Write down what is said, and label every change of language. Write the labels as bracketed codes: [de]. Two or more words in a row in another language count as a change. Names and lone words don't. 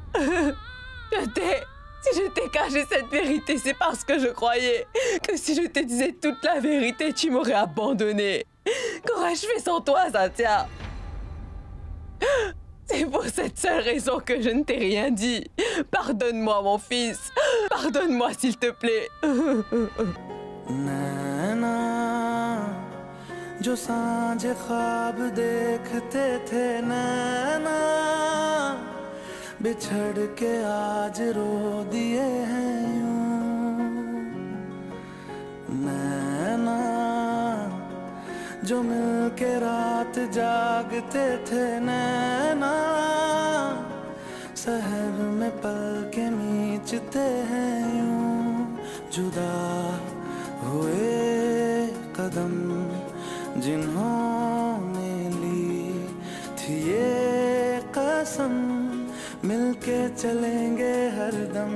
[fr] Si je t'ai caché cette vérité, c'est parce que je croyais que si je te disais toute la vérité, tu m'aurais abandonné. Qu'aurais-je fait sans toi, Satya? C'est pour cette seule raison que je ne t'ai rien dit. Pardonne-moi, mon fils. Pardonne-moi, s'il te plaît. [hi] जो सांझ ख्वाब देखते थे नैना बिछड़ के आज रो दिए हैं यूं नैना जो मिल के रात जागते थे नैना सहर में पल के मीचते हैं यूं जुदा हुए कदम जिन्होंने ली थी ये कसम मिलके चलेंगे हरदम